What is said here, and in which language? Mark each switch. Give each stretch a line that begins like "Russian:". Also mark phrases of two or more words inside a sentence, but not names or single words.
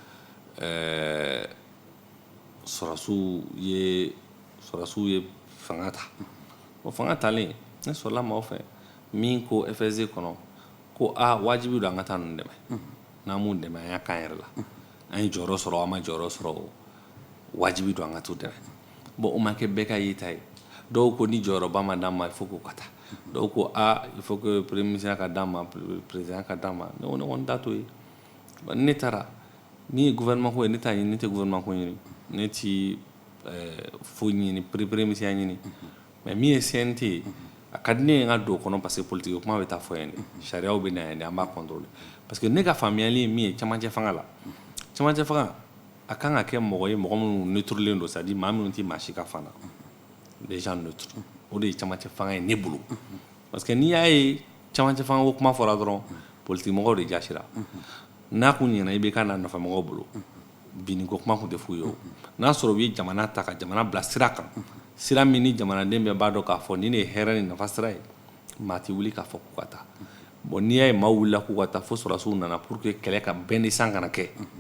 Bambara: sɔrɔdasiw ye fanga ta o fanga talen ne sɔrɔla maaw fɛ min ko FSD kɔnɔ ko wajibi don an ka taa ninnu dɛmɛ n'an m'u dɛmɛ an y'a k'an yɛrɛ la an ye jɔyɔrɔ sɔrɔ an ma jɔyɔrɔ sɔrɔ wajibi don an ka t'u dɛmɛ bon o ma kɛ bɛɛ ka yeta ye dɔw ko ni jɔyɔrɔba ma d'an ma
French: il faut
Bambara: k'o ka taa dɔw ko
French: il faut que premier ministre
Bambara: ka d'an ma président ka d'an ma ne ko ne kɔni t'a to yen ne taara ni ye gouvernement ko ye ne t'a ɲini ne tɛ gouvernement ko ɲini ne ti foyi ɲini
French: premier ministre
Bambara: ya ɲini mais min ye CNT ye a ka di ne ye n ka don o kɔnɔ
French: parce que politique
Bambara: kuma bɛ taa fɔ yan de sariyaw bɛ na yan de an b'a contrôler
French: parce que
Bambara: ne ka faamuyali ye min ye cɛmancɛ fanga la cɛmancɛ fanga a kan ka kɛ mɔgɔ ye mɔgɔ minnu neutrelen don
French: c'est à dire
Bambara: maa minnu tɛ maa si ka fan na
French: des gens
Bambara: neutres o de ye cɛmancɛ fanga ye ne bolo
French: parce que
Bambara: n'i y'a ye cɛmancɛ fanga ko kuma fɔra dɔrɔn politique mɔgɔw de jasira n'a kun ɲɛna IBK n'a nɔfɛmɔgɔw bolo binni ko kuma kun tɛ f'u ye o n'a sɔrɔ u ye jamana ta ka jamana bila sira kan sira min ni jamanaden bɛɛ b'a dɔn k'a fɔ ni ne ye hɛrɛ ni nafa sira ye maa tɛ wuli k'a fɔ k'u ka taa bon n'i y'a ye maaw wulila k'u ka taa fo sɔrɔdasiw nana
French: pour que
Bambara: kɛlɛ ka bɛn ni san kana kɛ